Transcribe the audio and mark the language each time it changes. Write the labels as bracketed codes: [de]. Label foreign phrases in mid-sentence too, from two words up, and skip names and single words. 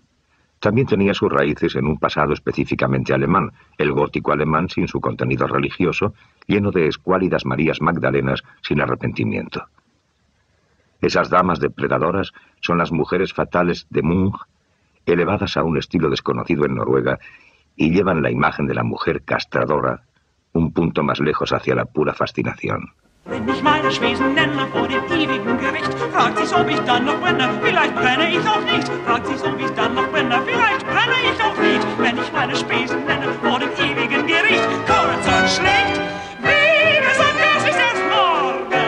[es] También tenía sus raíces en un pasado específicamente alemán, el gótico alemán sin su contenido religioso, lleno de escuálidas Marías Magdalenas sin arrepentimiento. Esas damas depredadoras son las mujeres fatales de Munch, elevadas a un estilo desconocido en Noruega, y llevan la imagen de la mujer castradora un punto más lejos hacia la pura fascinación. [de] Wenn ich meine Spesen nenne vor dem ewigen Gericht, fragt sich, ob ich dann noch brenne, vielleicht brenne ich auch nicht. Fragt sich, ob ich dann noch brenne, vielleicht brenne ich auch nicht. Wenn ich meine Spesen nenne vor dem ewigen Gericht, kurz und schlecht, wie gesagt, das ist erst morgen.